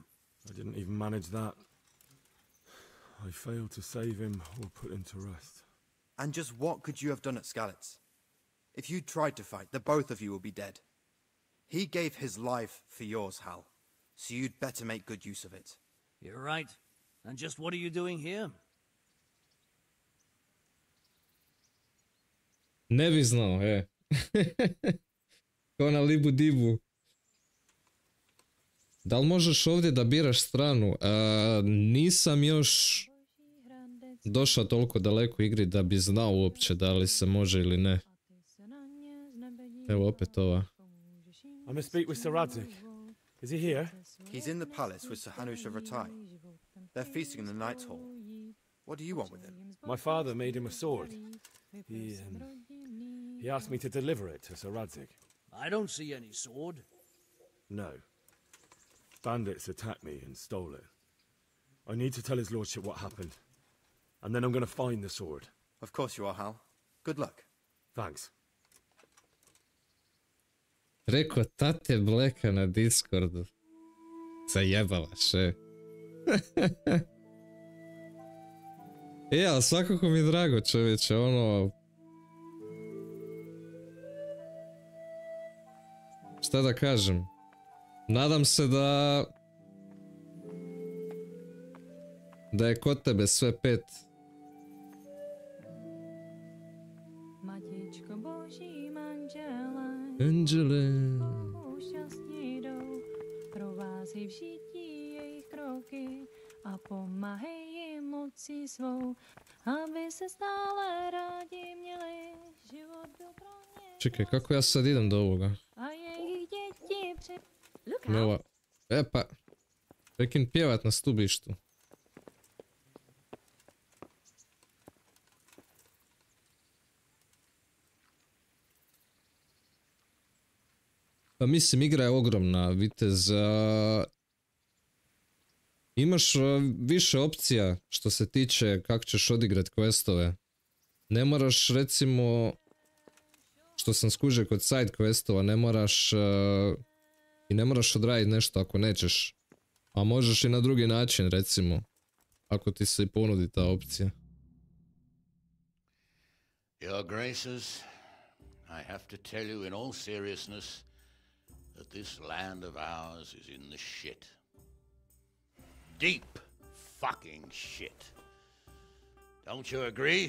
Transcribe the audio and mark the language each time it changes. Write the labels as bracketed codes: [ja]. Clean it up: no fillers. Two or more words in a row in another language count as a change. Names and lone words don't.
[en] I didn't even manage that. I failed to save him or put him to rest. And just what could you have done at Skalitz? If you tried to fight, the both of you will be dead. He gave his life for yours, Hal. So you'd better make good use of it. You're right. And just what are you doing here? [hr] Ne bi znao, Kao na Libu Dibu. Da li možeš ovdje da biraš stranu? Nisam još došao toliko daleko u igri da bi znao uopće da li se može ili ne. Evo opet ova. [en] I must speak with Sir Radzig. Is he here? He's in the palace with Sir Hanush of Ratai. They're feasting in the Knight's Hall. What do you want with him? My father made him a sword. He asked me to deliver it to Sir Radzig. I don't see any sword. No. Bandits attacked me and stole it. I need to tell his lordship what happened. And then I'm going to find the sword. Of course you are, Hal. Good luck. Thanks. [hr] Rekao tate Bleka na Discordu. Zajebavaš, ali svakako mi je drago, čovječe, ono... Šta da kažem? Nadam se da je kod tebe sve 5. [cs] Matičko boží manžele, Anđele. šťastní jdou, provázej v žití jejich kroky a pomáhej jim mocí svou, aby se stále rádi měli, život byl pro ně. [hr] Čekaj, kako ja sad idem do ovoga? [cs] A jejich děti [hr] Ova, pa, prekin pjevat na stubištu. Pa mislim, igra je ogromna, vitez. Imaš više opcija što se tiče kako ćeš odigrat questove. Ne moraš, recimo, što sam skužio kod [en] side questova, [hr] ne moraš I ne moraš odraditi nešto ako nećeš. A možeš i na drugi način, recimo. Ako ti se i ponudi ta opcija. [en] Your Graces, I have to tell you in all seriousness that this land of ours is in the shit. Deep fucking shit. Don't you agree?